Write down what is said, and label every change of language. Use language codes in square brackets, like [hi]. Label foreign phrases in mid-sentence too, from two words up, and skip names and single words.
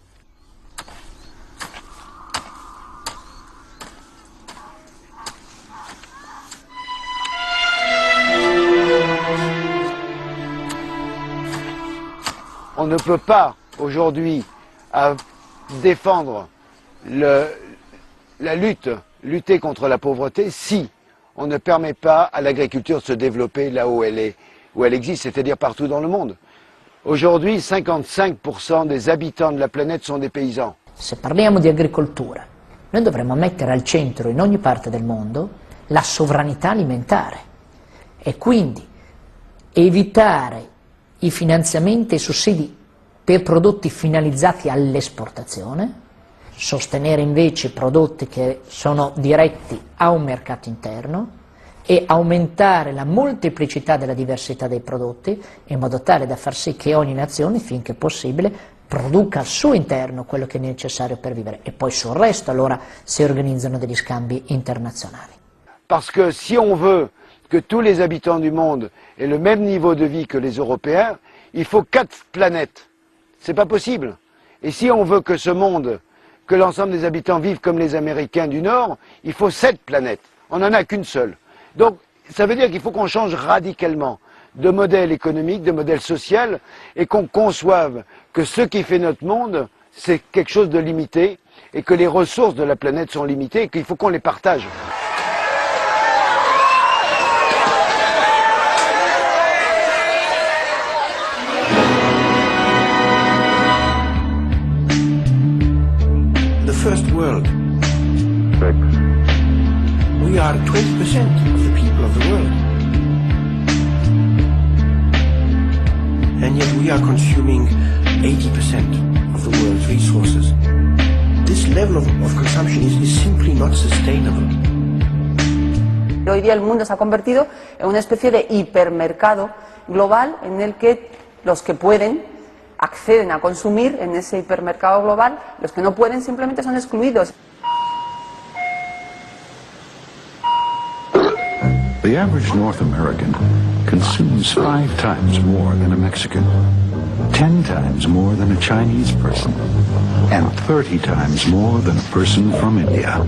[fr] On ne peut pas aujourd'hui défendre la lutter contre la pauvreté si on ne permet pas à l'agriculture de se développer là où elle existe, c'est-à-dire partout dans le monde. Aujourd'hui, 55% des habitants de la planète sont des paysans. [it] Se parliamo di agricoltura, noi dovremmo mettere al centro in ogni parte del mondo la sovranità alimentare e quindi evitare i finanziamenti e i sussidi per prodotti finalizzati all'esportazione, sostenere invece prodotti che sono diretti a un mercato interno e aumentare la molteplicità della diversità dei prodotti in modo tale da far sì che ogni nazione, finché possibile, produca al suo interno quello che è necessario per vivere e poi sul resto allora si organizzano degli scambi internazionali. [fr] Parce que si on veut que tous les habitants du monde aient le même niveau de vie que les Européens, il faut 4 planètes. C'est pas possible. Et si on veut que ce monde, que l'ensemble des habitants vivent comme les Américains du Nord, il faut 7 planètes. On n'en a qu'une seule. Donc ça veut dire qu'il faut qu'on change radicalement de modèle économique, de modèle social, et qu'on conçoive que ce qui fait notre monde, c'est quelque chose de limité, et que les ressources de la planète sont limitées, et qu'il faut qu'on les partage. [en] The first world. We are 20% of the people of the world. And yet we are consuming 80% of the world's resources. This level of consumption is simply not sustainable. [es] Hoy día el mundo se ha convertido en una especie de hipermercado global en el que los que pueden acceden a consumir en ese hipermercado global, los que no pueden simplemente son excluidos. [en] The average North American consumes 5 times more than a Mexican, 10 times more than a Chinese person, and 30 times more than a person from India.